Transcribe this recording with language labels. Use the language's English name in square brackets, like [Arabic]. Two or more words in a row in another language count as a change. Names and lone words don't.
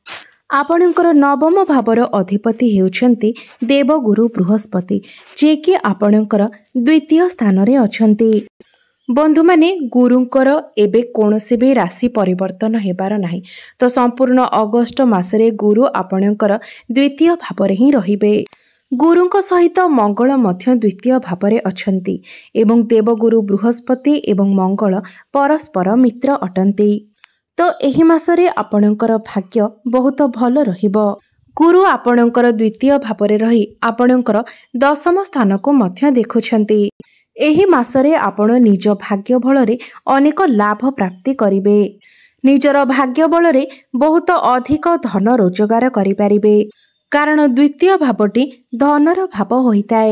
[Odia] ଆପଣଙ୍କର ନବମ ଭାବର ଅଧିପତି ହେଉଛନ୍ତି ଦେବଗୁରୁ ବୃହସ୍ପତି, ଯେ କି ଆପଣଙ୍କର ଦ୍ୱିତୀୟ ସ୍ଥାନ ରେ ଅଛନ୍ତି। ବନ୍ଧୁ ମାନେ ଗୁରୁଙ୍କର ଏବେ କୌଣସି ବି ରାଶି ପରିବର୍ତ୍ତନ ହେବାର ନାହିଁ। ତ ସମ୍ପୂର୍ଣ୍ଣ ଅଗଷ୍ଟ ମାସରେ ଗୁରୁ ଆପଣଙ୍କର ଦ୍ୱିତୀୟ ଭାବ ରେ ହିଁ ରହିବେ। ଗୁରୁଙ୍କ ସହିତ ମଙ୍ଗଳ ମଧ୍ୟ ଦ୍ୱିତୀୟ ଭାବ ରେ ଅଛନ୍ତି ଏବଂ ଦେବଗୁରୁ ବୃହସ୍ପତି ଏବଂ ମଙ୍ଗଳ ପରସ୍ପର ମିତ୍ର ଅଟନ୍ତି। ତ ଏହି ମାସରେ ଆପଣଙ୍କର ଭାଗ୍ୟ ବହୁତ ଭଲ ରହିବ। ଗୁରୁ ଆପଣଙ୍କର ଦ୍ୱିତୀୟ ଭାବ ରେ ରହି ଆପଣଙ୍କର ଦଶମ ସ୍ଥାନ କୁ ମଧ୍ୟ ଦେଖୁଛନ୍ତି। ଏହି ମାସରେ ଆପଣ ନିଜ ଭାଗ୍ୟ ବଳରେ ଅନେକ ଲାଭ ପ୍ରାପ୍ତି କରିବେ। ନିଜର ଭାଗ୍ୟ ବଳରେ ବହୁତ ଅଧିକ ଧନ ରୋଜଗାର କରିପାରିବେ, କାରଣ ଦ୍ୱିତୀୟ ଭାବଟି ଧନର ଭାବ ହୋଇଥାଏ।